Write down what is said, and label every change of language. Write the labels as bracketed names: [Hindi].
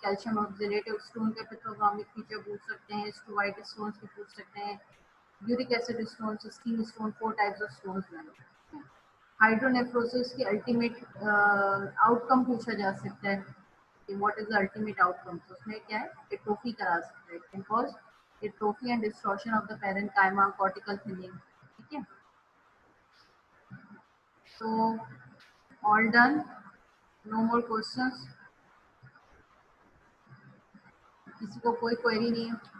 [Hindi] Calcium oxidative stone के pathognomic feature पूछ सकते हैं, स्टोवाइट स्टोन्स के पूछ सकते हैं, uric acid stone, cysteine stone, 4 types of stones हैं. हाइड्रोनेफ्रोसिस के अल्टीमेट आउटकम पूछा जा सकता है कि [English] What is the ultimate outcome. [Hindi] तो उसमें क्या है, एट्रोफी करा सकते हैं, [English] can cause atrophy and distortion of the parenchyma, [Hindi] cortical thinning. ठीक है, [English] so all done, no more questions. [Hindi] किसी को कोई क्वेरी नहीं है?